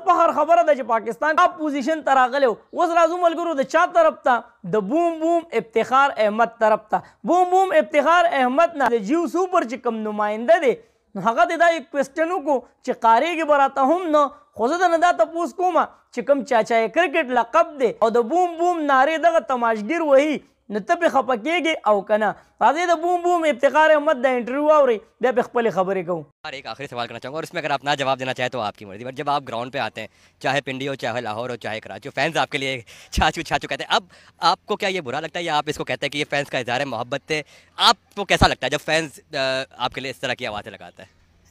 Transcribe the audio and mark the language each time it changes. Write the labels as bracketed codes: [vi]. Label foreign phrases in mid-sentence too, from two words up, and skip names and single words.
[ps] فخر خبره ده چې پاکستان ټاپ پوزیشن ته راغلی اوس راځو ملګرو د چا طرف ته د بوم بوم افتخار احمد طرف ته بوم بوم افتخار احمد نه د جیو سوپر چې کوم نماینده دی نو هغه د دا یک کوېسچن وکړو چې قاریږي به راته هم نه خو زه درنه دا تپوس کومه چې کوم چاچای کرکټ لقب دی او د بوم بوم نارې دغه تماشګیر وهي نو ته پې خفه کېږې او که نه راځئ د بوم بوم افتخار احمد د انټرویو واورئ بیا پې خپلې خبرې کوو [ur] اور ایک آخری سوال کرنا چاہوں گا اور اس میں اگر آپ نہ جواب دینا چاہیں تو آپ کی مرضی بٹ جب آپ گراؤنڈ پہ آتے ہیں چاہے پنڈی ہو چاہے لاہور ہو چاہے کراچی ہو فینز آپ کے لیے چاچو چاچو کہتے ہیں اب آپ کو کیا یہ برا لگتا ہے یا آپ اس کو کہتے ہیں کہ یہ فینز کا اظہار محبت تھے آپ کو کیسا لگتا ہے جب فینز آپ کے لیے اس طرح کی آوازیں لگاتا ہے